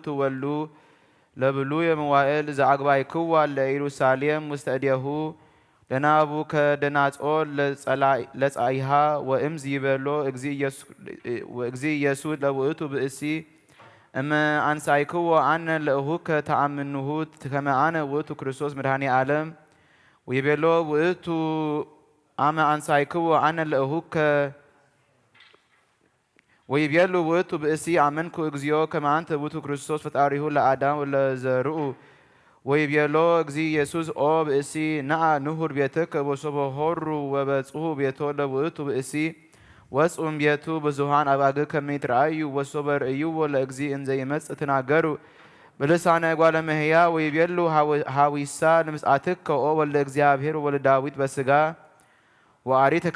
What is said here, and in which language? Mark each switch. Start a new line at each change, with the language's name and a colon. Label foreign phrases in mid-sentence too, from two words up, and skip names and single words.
Geez: ወሉ ለብሉየ መዋዕል ዘአግባእክዋ ለኢየሩሳሌም ውስተ እዴሁ ለናቡከደነፆር ለጻይሃ ወእምዝ ይቤሎ እግዚ ኢየሱስ ለውእቱ ብእሲ እመ አንሣእክዎ አነ ለእሁከ ተአምንሁ ከመ አነ ውእቱ ክርስቶስ መድኃኔ ዓለም ወይቤሎ ውእቱ አመ አንሣእክዎ አነ ለእሁከ ወይቤሉ ውእቱ ብእሲ አመንኩ እግዚኦ ከመ አንተ ውእቱ ክርስቶስ ፈጣሪሁ ለአዳም ወለዘርኡ ወይቤሎ እግዚ ኢየሱስ ኦ ብእሲ ነአ ንሁር ቤትከ ወሶበ ሆሩ ወበጽሑ ቤቶ ለውእቱ ብእሲ ወጽኡም ቤቱ ብዙኃን አባግዕ ከመ ይትረአዩ ወሶበ ርእይዎ ለእግዚ እንዘ ይመጽእ ተናገሩ በልሳነ እጓለ እመሕያው ወይቤሉ ሀዊሳ ለምጽአትከ ኦ ወልደ እግዚአብሔር ወወልደ ዳዊት በሥጋ ወአሪ